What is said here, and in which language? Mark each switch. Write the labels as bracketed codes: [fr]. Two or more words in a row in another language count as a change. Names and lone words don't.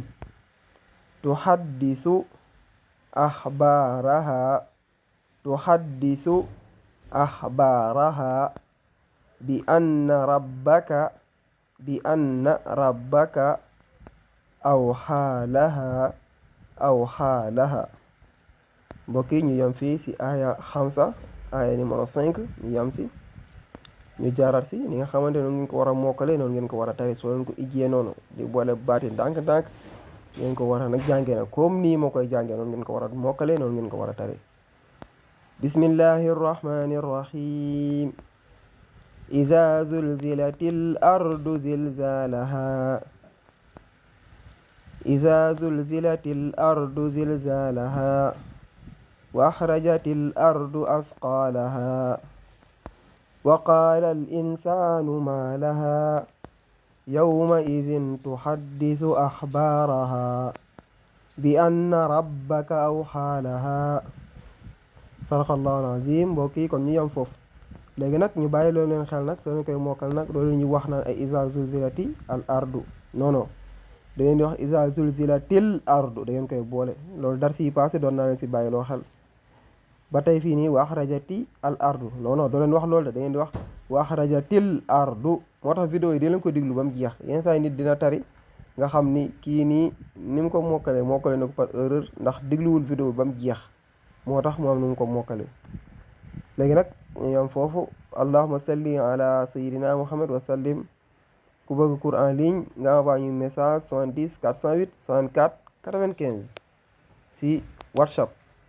[ar] تحدث أخبارها بأن ربك أوحى لها [wo] mbokk yi ñu yem fii ci aya 5 aya numéro 5 ñu yem ci ñu jaarat ci ni nga xamante noonu ngeen ko war a mokkale noonu ngeen ko war a tari soo leen ko ijjee noonu di boole baati ndànk-ndànk ngeen ko war a nag jàngee nag comme nii moo koy jàngee noonu ngeen ko war a mokkale noonu ngeen ko war a tari [ar] بسم الله الرحمن الرحيم إذا زلزلت الأرض زلزالها وأخرجت الأرض أثقالها وقال الإنسان ما لها يومئذ تحدث أخبارها بأن ربك أوحى لها صدق الله العظيم [wo] mbokk yi kon ñu yem foofu léegi nag ñu bàyyi loolu leen xel nag soo leen koy mokkal nag loolu ñu wax naan ay [ar] إذا زلزلت الأرض [wo] non da ngeen di wax [ar] إذا زلزلت الأرض [wo] da ngeen koy boole loolu dar si passé doon naa leen si bàyyi loo xel ba tey fii nii [ar] وأخرجت الأرض [wo] non doo leen wax loolu da ngeen di wax [ar] وأخرجت الأرض [wo] moo tax vidéo yi di leen ko diglu ba mu jeex yenn saa yi nit dina tari nga xam ni kii nii ni mu ko mokkale na ko [fr] par erreur [wo] ndax digluwul vidéo ba mu jeex moo tax mu am nu mu ko mokkale léegi nag ñu am foofu [ar] اللهم صل على سيدنا محمد وسلم [wo] ku bëgg [fr] cours en ligne [wo] nga envoyé ñu message 70 408 64 95 si WhatsApp